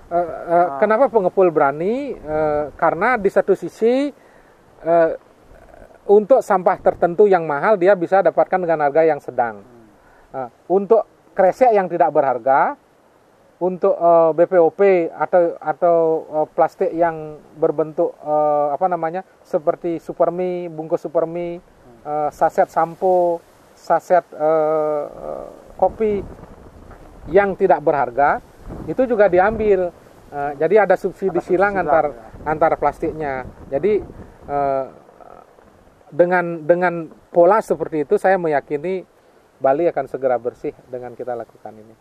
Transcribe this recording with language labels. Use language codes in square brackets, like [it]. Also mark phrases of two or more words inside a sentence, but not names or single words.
[id] Kenapa pengepul berani? Karena di satu sisi untuk sampah tertentu yang mahal dia bisa dapatkan dengan harga yang sedang. Untuk kresek yang tidak berharga, untuk BPOP atau plastik yang berbentuk seperti supermi, bungkus supermi, saset sampo, saset kopi yang tidak berharga itu juga diambil. Jadi ada subsidi silang antar plastiknya. Jadi dengan pola seperti itu saya meyakini Bali akan segera bersih dengan kita lakukan ini.